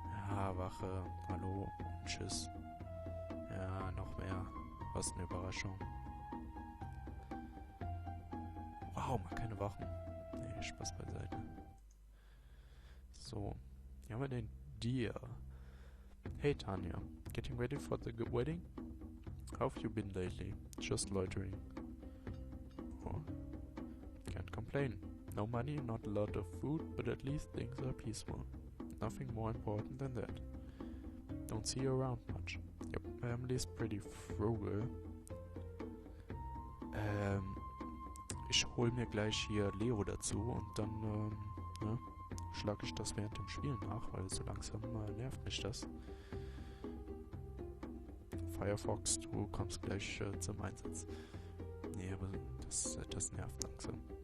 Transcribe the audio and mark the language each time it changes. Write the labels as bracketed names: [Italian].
[German] Ja, Wache, hallo, tschüss. Ja, noch mehr. Was eine Überraschung. Wow, mal keine Wachen. Nee, Spaß beiseite. So, hier haben wir den Dear. [English] Hey Tanya, getting ready for the wedding? How have you been lately? Just loitering. Oh, can't complain. No money, not a lot of food, but at least things are peaceful. Nothing more important than that. Don't see you around much. Your family's pretty frugal. [German] Ich hol mir gleich hier Leo dazu und dann schlage ich das während dem Spielen nach, weil so langsam nervt mich das. Firefox, du kommst gleich zum Einsatz. Nee, aber das nervt langsam.